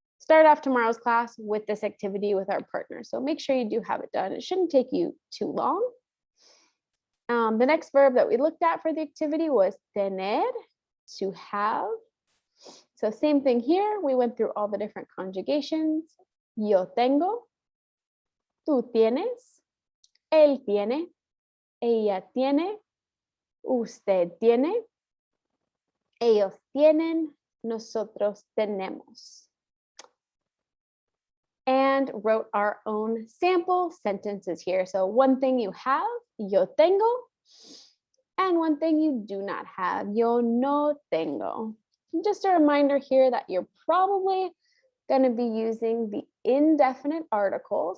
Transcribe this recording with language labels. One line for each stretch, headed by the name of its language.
English: start off tomorrow's class with this activity with our partner. So make sure you do have it done. It shouldn't take you too long. The next verb that we looked at for the activity was tener, to have. So same thing here. We went through all the different conjugations.
Spanish: Yo tengo, tú tienes, él tiene, ella tiene, usted tiene, ellos tienen, nosotros tenemos.
English: And wrote our own sample sentences here. So one thing you have,
Spanish: yo tengo,
English: and one thing you do not have,
Spanish: yo no tengo.
English: Just a reminder here that you're probably going to be using the indefinite article.